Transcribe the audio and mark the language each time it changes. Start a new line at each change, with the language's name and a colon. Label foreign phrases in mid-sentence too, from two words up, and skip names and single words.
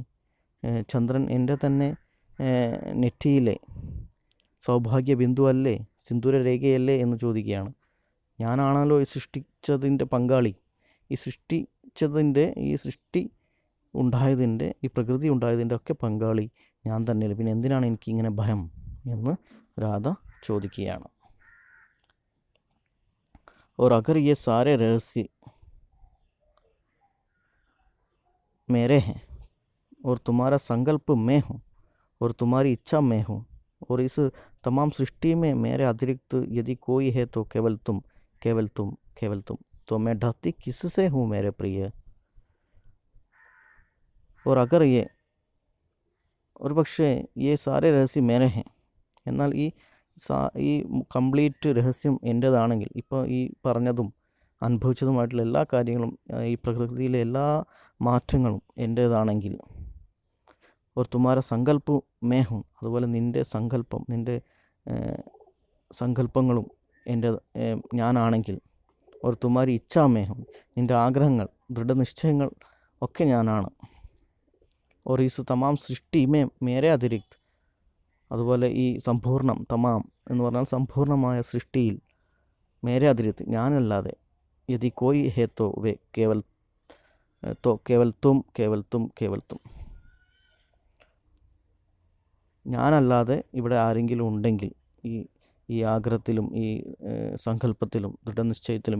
Malayalam: ചന്ദ്രൻ എൻ്റെ തന്നെ നെറ്റിയിലെ സൗഭാഗ്യ ബിന്ദു അല്ലേ, സിന്ദൂര രേഖയല്ലേ എന്ന് ചോദിക്കുകയാണ്. ഞാനാണല്ലോ ഈ സൃഷ്ടിച്ചതിൻ്റെ പങ്കാളി. ഈ സൃഷ്ടി ഉണ്ടായതിൻ്റെ, ഈ പ്രകൃതി ഉണ്ടായതിൻ്റെ ഒക്കെ പങ്കാളി ഞാൻ തന്നെയല്ലേ, പിന്നെ എന്തിനാണ് എനിക്കിങ്ങനെ ഭയം എന്ന് രാധ ചോദിക്കുകയാണ്.
Hindi: और अगर ये सारे रहस्य मेरे हैं और तुम्हारा संकल्प मैं हूँ और तुम्हारी इच्छा मैं हूँ और इस तमाम सृष्टि में मेरे अतिरिक्त यदि कोई है तो केवल तुम, केवल तुम, केवल तुम. तो मैं डरती किससे हूँ मेरे प्रिय. और अगर ये और പക്ഷേ ये सारे रहस्य मेरे हैं.
Malayalam: എന്നാൽ ഈ കംപ്ലീറ്റ് രഹസ്യം എൻ്റേതാണെങ്കിൽ, ഇപ്പോൾ ഈ പറഞ്ഞതും അനുഭവിച്ചതുമായിട്ടുള്ള എല്ലാ കാര്യങ്ങളും, ഈ പ്രകൃതിയിലെ എല്ലാ മാറ്റങ്ങളും എൻ്റേതാണെങ്കിൽ, ഒരു
Hindi: तुम्हारा संकल्प मैं हूँ,
Malayalam: അതുപോലെ നിൻ്റെ സങ്കല്പം, നിൻ്റെ സങ്കല്പങ്ങളും ഞാനാണെങ്കിൽ, ഒരു
Hindi: तुम्हारी इच्छा मैं हूँ,
Malayalam: നിൻ്റെ ആഗ്രഹങ്ങൾ, ദൃഢനിശ്ചയങ്ങൾ ഒക്കെ ഞാനാണ്.
Hindi: और इस तमाम सृष्टि में मेरे अतिरिक्त,
Malayalam: അതുപോലെ ഈ സമ്പൂർണം, തമാം എന്ന് പറഞ്ഞാൽ സമ്പൂർണമായ സൃഷ്ടിയിൽ,
Hindi: मेरे अतिरिक्त
Malayalam: ഞാനല്ലാതെ,
Hindi: यदि कोई है तो वे केवल तुम, केवल तुम, केवल तुम.
Malayalam: ഞാനല്ലാതെ ഇവിടെ ആരെങ്കിലും ഉണ്ടെങ്കിൽ, ഈ ആഗ്രഹത്തിലും ഈ സങ്കല്പത്തിലും ദൃഢനിശ്ചയത്തിലും